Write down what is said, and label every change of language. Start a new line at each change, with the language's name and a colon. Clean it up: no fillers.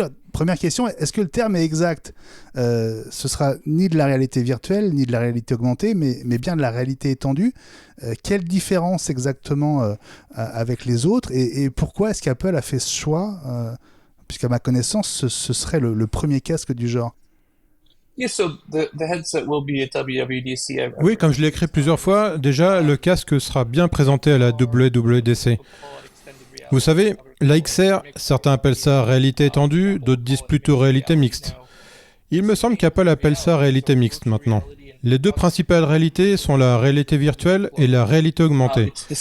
French: Alors, première question, est-ce que le terme est exact? Ce sera ni de la réalité virtuelle, ni de la réalité augmentée, mais bien de la réalité étendue. Quelle différence exactement avec les autres et pourquoi est-ce qu'Apple a fait ce choix puisqu'à ma connaissance, ce serait le premier casque du genre.
English: Yeah, so the headset will be at WWDC.
French: Oui, comme je l'ai écrit plusieurs fois, déjà, le casque sera bien présenté à la WWDC. Vous savez, la XR, certains appellent ça réalité étendue, d'autres disent plutôt réalité mixte. Il me semble qu'Apple appelle ça réalité mixte maintenant. Les deux principales réalités sont la réalité virtuelle et la réalité augmentée.